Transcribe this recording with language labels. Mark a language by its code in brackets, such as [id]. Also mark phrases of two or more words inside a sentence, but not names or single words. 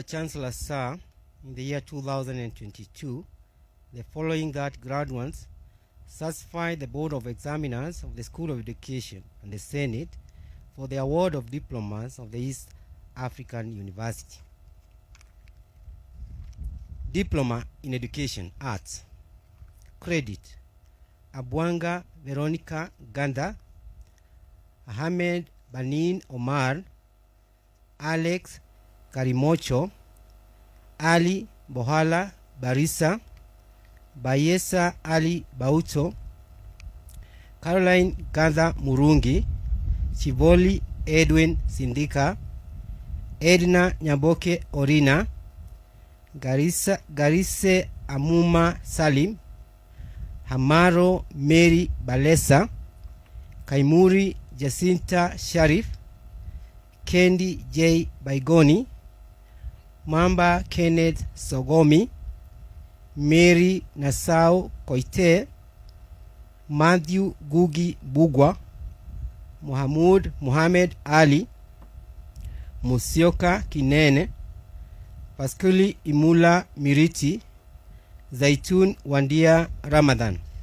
[en] Chancellor, sir, in the year 2022, the following that graduates satisfied the Board of Examiners of the School of Education and the Senate for the award of diplomas of the East African University. Diploma in Education, Arts. Credit: Abwanga Veronica Ganda, Ahmed Banin Omar, Alex Karimocho, Ali Bohala Barisa, Bayesa Ali Bauto, Caroline Ganda Murungi, Chivoli Edwin Sindika, Edna Nyaboke Orina, Garise Amuma Salim, Hamaro Mary Balesa, Kaimuri Jacinta Sharif, Kendi J. Baigoni, Mamba Kenneth Sogomi, Mary Nasau Koite, Matthew Gugi Bugwa, Muhammad Ali, Musioka Kinene, Paskuli Imula Miriti, Zaitun Wandia Ramadan.